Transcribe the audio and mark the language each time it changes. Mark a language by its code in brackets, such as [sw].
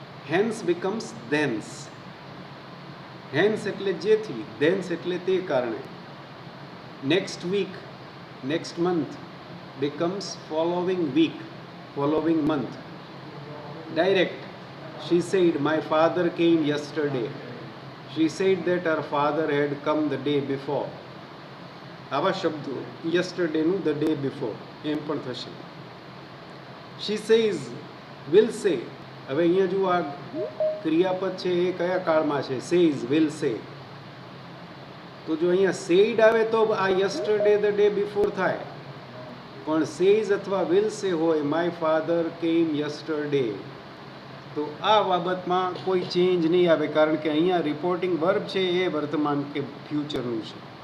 [en] Hence becomes thence. [gu] Hence એટલે જેથી, ધેન્સ એટલે તે કારણે. [en] Next week, next month becomes following week, following month. Direct She said, my father came yesterday. She said that her father had come the day before. [gu] આવા શબ્દો યસ્ટરડેનું [en] the day before [gu] એમ પણ થશે. [en] She says will say. [gu] હવે અહીંયા જુઓ આ ક્રિયાપદ છે એ કયા કાળમાં છે? [en] Says will say. [gu] તો જો અહીંયા સેડ આવે તો આ યસ્ટરડે ધ ડે બિફોર થાય, પણ સેઝ અથવા વિલ સે હોય [en] my father came yesterday, [gu] તો આ બાબતમાં કોઈ ચેન્જ નહીં આવે, કારણ કે અહીંયા રિપોર્ટિંગ વર્બ છે એ વર્તમાન કે ફ્યુચરનું છે.